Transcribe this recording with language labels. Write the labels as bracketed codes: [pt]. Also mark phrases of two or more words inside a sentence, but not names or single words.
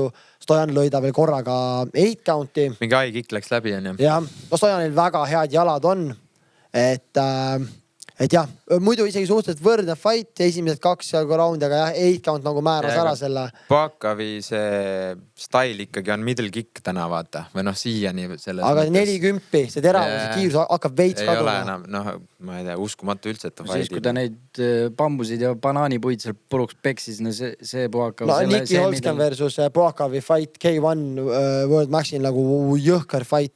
[et] Stojan lõi ta veel korraga 8 counti. Mingi haigik läks läbi, on ju? Jah, Stojanil väga head jalad on. Et jah, muidu isegi suhteliselt võrdne fight, esimesed 2 raundi, aga jah, 8 count nagu määras ära selle. Puakavi see style ikkagi on [en] middle kick [et] täna, vaata. Või siiani selles aga 40, see teravus, see kiirus hakkab veits kaduma. Ei ole enam, ma ei tea, uskumatu üldse, et ta siis, kui ta neid bambusid ja banaanipuid seal puruks peksis, see Puakav. No Niki Holsken versus Puakavi fight K1 World Maxin nagu jõhker fight.